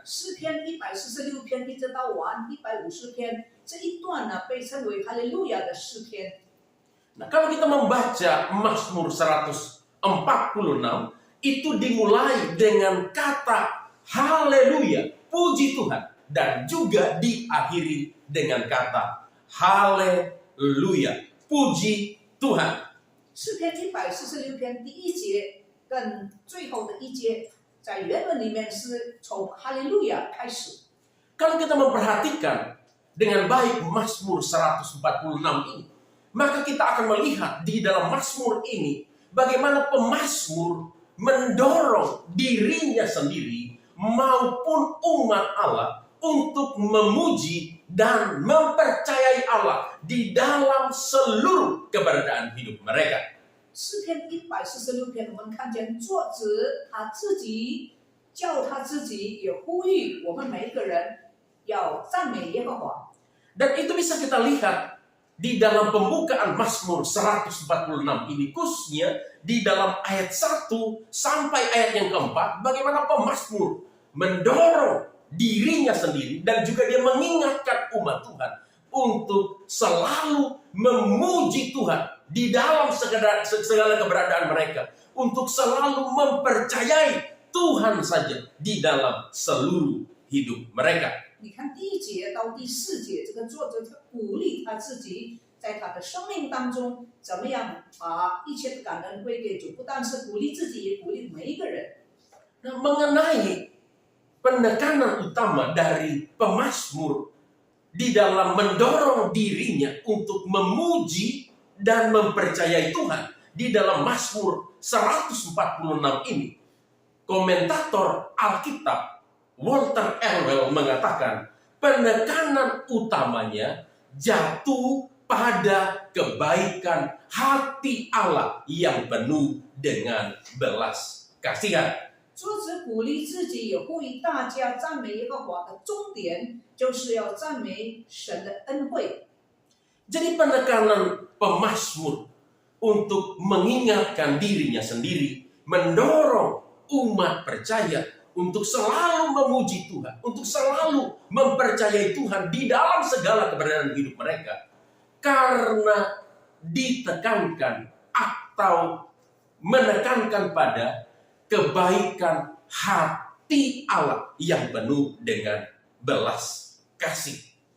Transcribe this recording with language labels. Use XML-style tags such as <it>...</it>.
<zh>诗篇146篇一直到完150篇，这一段呢被称为哈利路亚的诗篇。</zh> <id>Nah, kalau kita membaca Mazmur 146 itu dimulai dengan kata Haleluya, puji Tuhan, dan juga diakhiri dengan kata Haleluya, puji Tuhan.</id> <zh>诗篇146篇第一节跟最后的一节，在原文里面是从哈利路亚开始。</zh> <id>Kalau kita memperhatikan dengan baik Mazmur 146 ini, maka kita akan melihat di dalam Mazmur ini bagaimana pemazmur mendorong dirinya sendiri maupun umat Allah untuk memuji dan mempercayai Allah di dalam seluruh keberadaan hidup mereka.</id> <zh>诗篇146篇，我们看见作者他自己叫他自己，也呼吁我们每一个人要赞美耶和华。</zh> <id>Dan itu bisa kita lihat di dalam pembukaan Mazmur 146 ini, khususnya di dalam ayat 1 sampai ayat yang keempat, bagaimana pemazmur mendorong dirinya sendiri dan juga dia mengingatkan umat Tuhan untuk selalu memuji Tuhan di dalam segala keberadaan mereka, untuk selalu mempercayai Tuhan saja di dalam seluruh hidup mereka.</id> <zh>你看第1节到第4节，这个作者他鼓励他自己，在他的生命当中怎么样把一切的感恩归给主，不但是鼓励自己，也鼓励每一个人。</zh> <id>Nah, mengenai penekanan utama dari pemazmur di dalam mendorong dirinya untuk memuji dan mempercayai Tuhan di dalam Mazmur 146 ini, komentator Alkitab Walter Elwell mengatakan penekanan utamanya jatuh pada kebaikan hati Allah yang penuh dengan belas kasihan.</id> <zh>作者鼓励自己，也呼吁大家赞美耶和华的终点，就是要赞美神的恩惠。</zh> <id>Jadi penekanan pemazmur untuk mengingatkan dirinya sendiri, mendorong umat percaya untuk selalu memuji Tuhan, untuk selalu mempercayai Tuhan di dalam segala keberadaan hidup mereka, karena ditekankan atau menekankan pada kebaikan hati Allah yang penuh dengan belas kasih.</id>